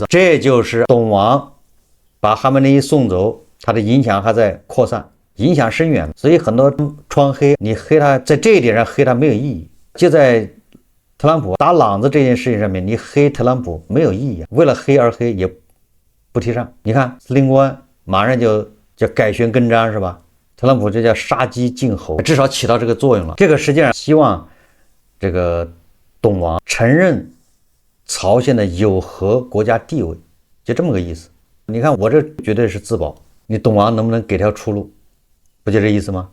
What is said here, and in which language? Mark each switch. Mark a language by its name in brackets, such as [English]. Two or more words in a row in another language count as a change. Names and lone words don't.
[Chinese] 這就是懂王把哈梅内伊送走，他的影響還在擴散，影響深遠。所以很多窗黑，你黑他，在這一點上黑他沒有意義。就在特朗普打朗子這件事情上面，你黑特朗普沒有意義，為了黑而黑也不提倡。你看司令官馬上就改弦更張，是吧？特朗普這叫殺雞儆猴，至少起到這個作用了。這個實際上希望這個懂王承認朝鮮的有核國家地位，就這麼個意思。你看我這絕對是自保，你懂王能不能給條出路？不就這意思嗎？